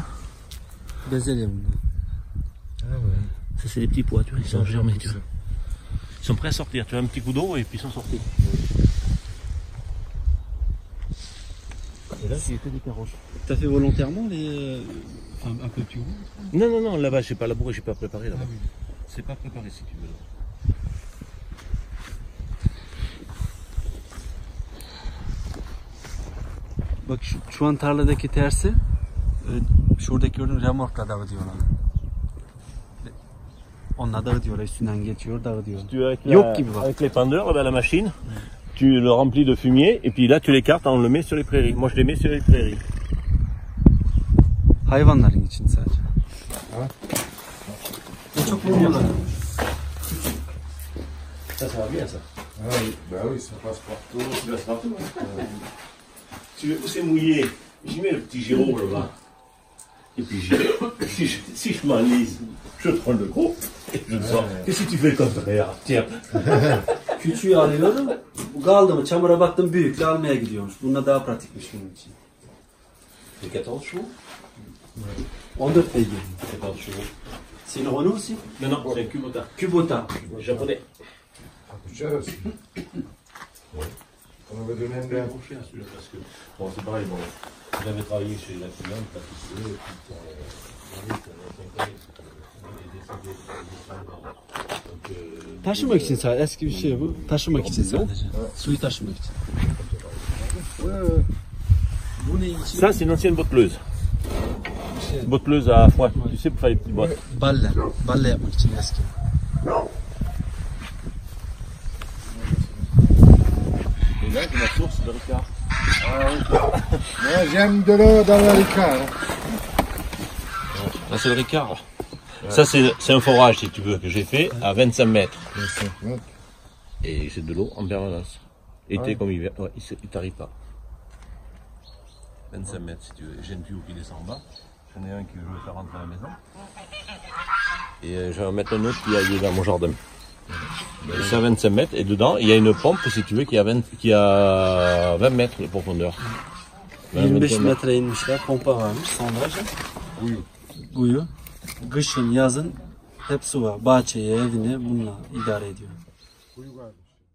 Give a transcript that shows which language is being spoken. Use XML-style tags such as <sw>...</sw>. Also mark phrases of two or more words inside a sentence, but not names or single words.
<tr>Bezelye bunlar.</tr> <fr>Ah ouais. Ça, c'est des petits pois, tu vois, ils sont germés, tu vois. Ils sont prêts à sortir, tu vois, un petit coup d'eau et puis ils sont sortis. Et là, j'ai fait des carottes. T'as fait volontairement les... Enfin, un peu plus gros? Non, non, non, là-bas, j'ai pas labouré, j'ai pas préparé là-bas. C'est pas préparé si tu veux.</fr> <tr>Bak şu an tarladaki tersi şuradaki gördüğün remorkla dağıtıyorlar. Onunla dağıtıyorlar, üstünden geçiyor, dağıtıyor.</tr> <fr>Tu avec,</fr> <tr>Yok gibi bak.</tr> <fr>avec l'épandeur, là-bas, la machine, tu le remplis de fumier et puis là, tu l'écartes, on le met sur les prairies. Moi, je les mets sur les prairies.</fr> <tr>Hayvanların için sadece. Çok bilmiyorlar.</tr> <fr>Ça, ça va bien, ça. Ah oui, bah oui, ça passe partout. Tu vas partout. Tu veux c'est mouillé, j'y mets le petit Giraud là-bas. Et puis si je m'enlise, je prends le gros et je le sors. Et si tu fais le contraire, tiens.</fr> <tr>Küçüğü alıyorum. Bu kaldı mı? Çamura baktım büyükle almaya gidiyormuş. Bununla daha pratikmiş bunun için.</tr> <fr>Les 14 chevaux</fr> <tr>14 beygir.</tr> <fr>14 chevaux. C'est une Renault aussi? Non, non, c'est un Kubota. Kubota. Japonais. Ça coûte cher aussi. On avait donné un C'est bien. trop cher celui-là parce que, bon, c'est pareil, bon, j'avais travaillé chez la cliente, pas tout seul, et puis</fr> <tr>Taşımak için sadece, eski bir şey bu. Taşımak için sadece. Suyu taşımak için. Bu ne için?</tr> <fr>Ça, c'est une ancienne botteleuse. Botteleuse à foin, tu sais, pour faire les petites boîtes.</fr> <tr>Balle. Balle yapmak için eski.</tr> <fr>Et là, j'ai ma source de Ricard. Moi, j'aime de l'eau dans le Ricard. Là, c'est le Ricard. Ça, c'est un forage, si tu veux, que j'ai fait à 25 mètres. Et c'est de l'eau en permanence. Été comme hiver, ouais, il t'arrive pas. 25 mètres, si tu veux. J'ai une tuyau qui descend en bas. J'en ai un que je veux faire rentrer à la maison. Et je vais en mettre un autre qui est dans mon jardin. Et c'est à 25 mètres. Et dedans, il y a une pompe, si tu veux, qui a 20 mètres de profondeur.</fr> <tr>25 metre inmişler, pompa varmış. Sonra kuyu. Kışın, yazın hep su var. Bahçeye, evine bununla idare ediyor. Kuyu varmış.</tr>